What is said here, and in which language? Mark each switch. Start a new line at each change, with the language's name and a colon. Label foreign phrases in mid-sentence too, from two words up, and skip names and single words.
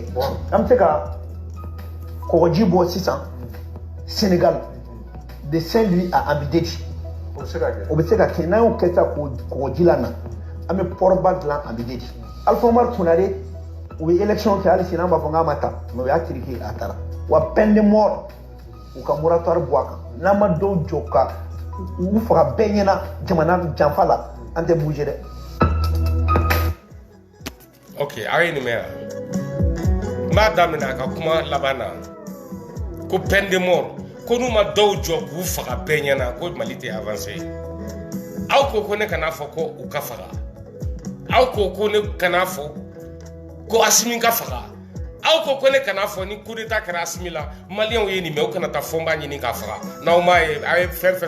Bambara: An bɛ se ka kɔgɔji bɔ sisan Sénégal
French: de Saint-Louis à Abidjan.
Bambara: O bɛ se ka kɛ n'an y'o kɛ sisan kɔgɔji la na an bɛ pɔrɔba dilan Abidjan. Alpha Omar Konare u bɛ élection kɛ hali sini an b'a fɔ k'a ma ta mais o y'a kirike a taara wa
French: peine de mort
Bambara: u ka moratoire bɔ a kan n'an ma dɔw jɔ ka u faga bɛɛ ɲɛna jamana janfa la an tɛ bouger dɛ. Ok, a ye nin mɛn yan n b'a daminɛ a ka kuma laban na ko
French: peine de mort
Bambara: ko n'u ma dɔw jɔ k'u faga bɛɛ ɲɛna ko Mali tɛ avancer. Aw ko ne kana fɔ ko u ka faga, aw ko ne kana fɔ ko Asimi ka faga, aw ko ne kana fɔ ni
French: coup d'état
Bambara: kɛra Asimi la maliyɛnw ye nin mɛn u kana taa fɔnba ɲini k'a faga n'aw m'a ye a ye fɛn fɛn